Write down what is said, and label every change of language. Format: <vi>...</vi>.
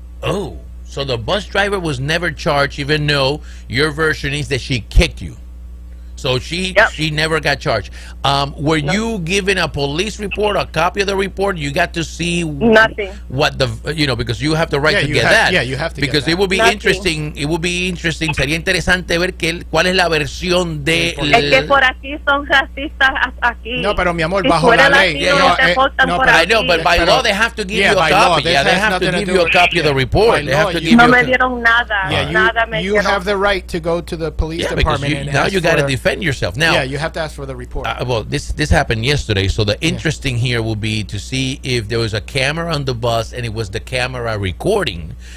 <en>Oh, so the bus driver was never charged, even though your version is that she kicked you. So she never got charged. Were you given a police report, a copy of the report? You got to see nothing. What the because you have the right to get that. Yeah, you have to. Because it would be interesting. It would be interesting.</en> <es>Sería interesante ver cuál es la versión de. Es que por aquí son racistas aquí. No, pero mi amor, bajo la ley.</es> <en>I know, but by law they have to give you a copy. Yeah, they have to give you a copy of the report. They have to give you.</en> <es>No me dieron nada.</es> <en>Yeah, you have the right to go to the police department. Now you got to defend yourself. Now, yeah, you have to ask for the report. Well, this happened yesterday, so the interesting here will be to see if there was a camera on the bus and it was the camera recording.</en>